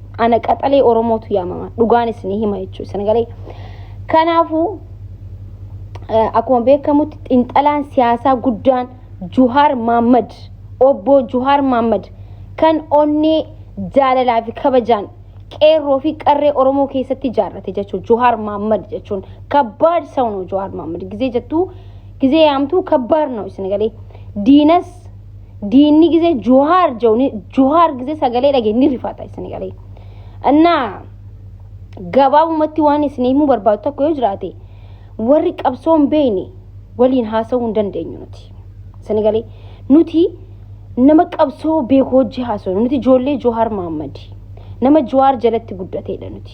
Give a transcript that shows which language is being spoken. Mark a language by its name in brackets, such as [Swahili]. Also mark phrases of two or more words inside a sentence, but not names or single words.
[Oromo] Ana qaxalee Oromootu yaamama. Dhugaan isinii hima jechuudha. Isin galee kanaafuu akkuma beekamutti xiinxalaan siyaasaa guddaan Jawaar Mohaammed obbo Jawaar Mohaammed kan onnee jaalalaa fi kabajaan qeerroo fi qarree Oromoo keessatti ijaarrate jechuudha. Jawaar Mohaammed jechuun [Amharic] ከባድ ሰው ነው [Oromo] Jawaar Mohaammed [Amharic] ጊዜ ያምቱ ከባድ ነው። [Oromo] isin galee diinni ጊዜ Jawaar ጊዜ sagalee dhage ni rifata isin galee እና gabaabumatti waan isin himuu barbaadu tokko yoo jiraate warri qabsoon beeyne waliin haasa'uu hin dandeenyu nuti. Isin galee nuti nama qabsoo beeku hojii haasa'u nuti ijoollee Jawaar Mohaammed nama Jawaar jalatti guddateedha nuti.